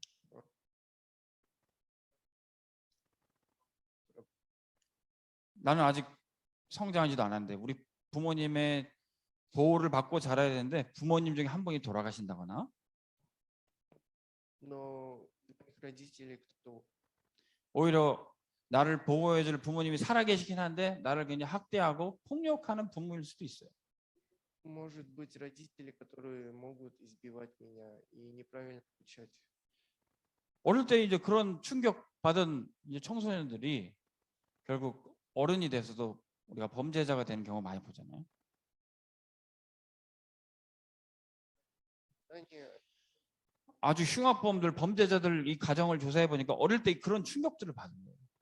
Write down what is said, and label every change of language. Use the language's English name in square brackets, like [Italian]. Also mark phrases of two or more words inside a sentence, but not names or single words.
[Korean] 나는 아직 성장하지도 않았는데 우리 부모님의 보호를 받고 자라야 되는데 부모님 중에 한 분이 돌아가신다거나 오히려 나를 보호해줄 부모님이 살아계시긴 한데 나를 그냥 학대하고 폭력하는 부모일 수도 있어요. [Russian] Может быть, родители, которые могут избивать меня и неправильно обучать. [Korean] 어릴 때 이제 그런 충격 받은 이제 청소년들이 결국 어른이 돼서도 우리가 범죄자가 되는 경우 많이 보잖아요. [Russian] Они [Korean] 아주 흉악범들, 범죄자들 이 가정을 조사해 보니까 어릴 때 그런 충격들을 받은 거예요.